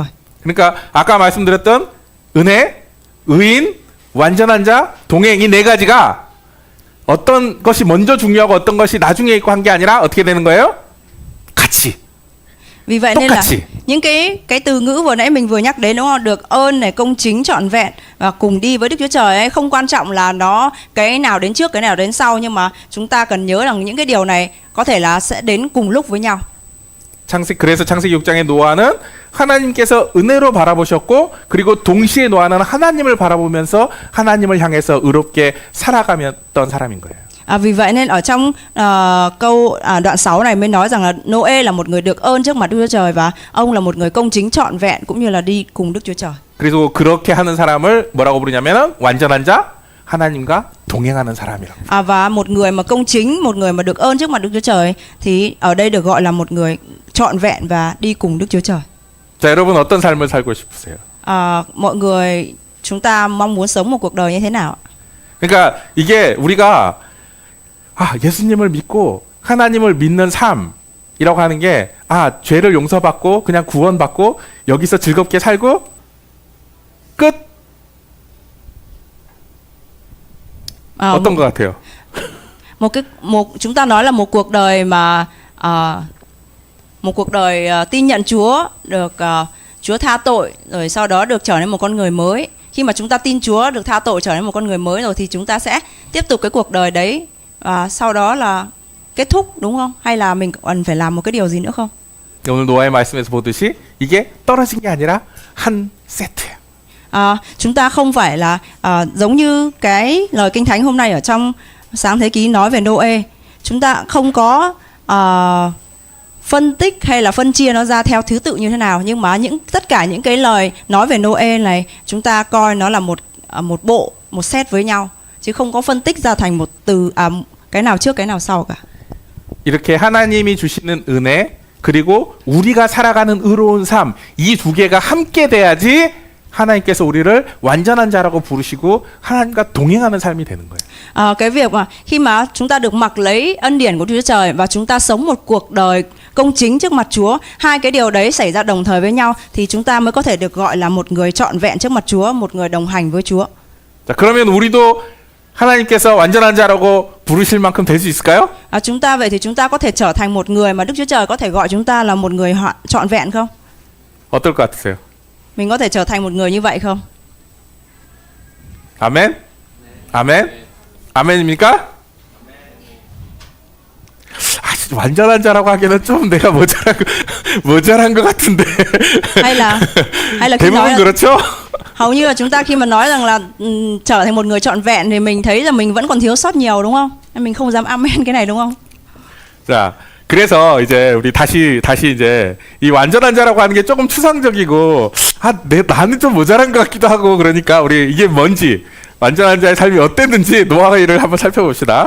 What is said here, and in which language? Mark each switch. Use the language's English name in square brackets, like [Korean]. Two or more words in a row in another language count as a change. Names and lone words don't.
[Korean] 그러니까 아까 말씀드렸던 은혜, 의인, 완전한 자, 동행, 이 네 가지가 어떤 것이 먼저 중요하고 어떤 것이 나중에 있고 한 게 아니라 어떻게 되는 거예요? 같이. [Vietnamese] Vì vậy nên là những cái từ ngữ vừa nãy mình vừa nhắc đến, đúng không? Được ơn này, công chính, trọn vẹn và cùng đi với Đức Chúa Trời ấy, không quan trọng là nó cái nào đến trước cái nào đến sau, nhưng mà chúng ta cần nhớ rằng những cái điều này có thể là sẽ đến cùng lúc với nhau. [Korean] 그래서 창세기 6장의 노아는 하나님께서 은혜로 바라보셨고, 그리고 동시에 노아는 하나님을 바라보면서 하나님을 향해서 의롭게 살아가던 사람인 거예요. [Vietnamese] Vì vậy nên ở trong đoạn 6 này mới nói rằng là Noe là một người được ơn trước mặt Đức Chúa Trời, và ông là một người công chính trọn vẹn cũng như là đi cùng Đức Chúa Trời. [Korean] 그리고 그렇게 하는 사람을 뭐라고 부르냐면은 완전한 자, 하나님과 동행하는 사람이라고. [Vietnamese] Và một người mà công chính, một người mà được ơn trước mặt Đức Chúa Trời thì ở đây được gọi là một người trọn vẹn và đi cùng Đức Chúa Trời. [Korean] 자, 여러분 어떤 삶을 살고 싶으세요? [Vietnamese] Mọi người, chúng ta mong muốn sống một cuộc đời như thế nào? [Korean] 그러니까 이게 우리가 예수님을 믿고 하나님을 믿는 삶이라고 하는 게 죄를 용서받고 그냥 구원받고 여기서 즐겁게 살고 끝. 어떤 것 같아요? [Vietnamese] Chúng ta nói là một cuộc đời mà một cuộc đời tin nhận Chúa, được Chúa tha tội, rồi sau đó được trở nên một con người mới. Khi mà chúng ta tin Chúa, được tha tội, trở nên một con người mới rồi thì chúng ta sẽ tiếp tục cái cuộc đời đấy, và sau đó là kết thúc, đúng không? Hay là mình cần phải làm một cái điều gì nữa không? [Korean] 오늘 노아의 말씀에서 보듯이 이게 떨어진 게 아니라 한 세트예요. [Vietnamese] Chúng ta không phải là giống như cái lời Kinh Thánh hôm nay ở trong Sáng Thế Ký nói về Noe. Chúng ta không có phân tích hay là phân chia nó ra theo thứ tự như thế nào, nhưng mà tất cả những cái lời nói về Noe này chúng ta coi nó là một bộ, một set với nhau, chứ không có phân tích ra thành một từ cái nào trước cái nào sau cả. [Korean] 이렇게 하나님이 주시는 은혜, 그리고 우리가 살아가는 의로운 삶, 이 두 개가 함께 돼야지 하나님께서 우리를 완전한 자라고 부르시고 하나님과 동행하는 삶이 되는 거예요. [Vietnamese] Cái việc mà khi mà chúng ta được mặc lấy ân điển của Chúa Trời và chúng ta sống một cuộc đời công chính trước mặt Chúa, hai cái điều đấy xảy ra đồng thời với nhau thì chúng ta mới có thể được gọi là một người trọn vẹn trước mặt Chúa, một người đồng hành với Chúa. [Korean] 자, 그러면 우리도 하나님께서 완전한 자라고 부르실 만큼 될 수 있을까요? [Vietnamese] Chúng ta vậy thì chúng ta có thể trở thành một người mà Đức Chúa Trời có thể gọi chúng ta là một người trọn vẹn không? [Korean] 어떨 것 같으세요? [Vietnamese] Mình có thể trở thành một người như vậy không? [Korean] 아멘? 아멘? 아멘입니까? 완전한 자라고 하기에는 좀 내가 모자란 것 같은데. [Vietnamese] hay là khi nói [Korean] 대부분 [Vietnamese] là, [Korean] 그렇죠? [Vietnamese] hầu như là chúng ta khi mà nói rằng là trở thành một người trọn vẹn thì mình thấy là mình vẫn còn thiếu sót nhiều đúng không? Mình không dám amen cái này đúng không? [Korean] 자, 그래서 이제 우리 다시 이제 이 완전한 자라고 하는 게 조금 추상적이고 나는 좀 모자란 것 같기도 하고 그러니까 우리 이게 뭔지 완전한 자의 삶이 어땠는지 노아를 한번 살펴봅시다.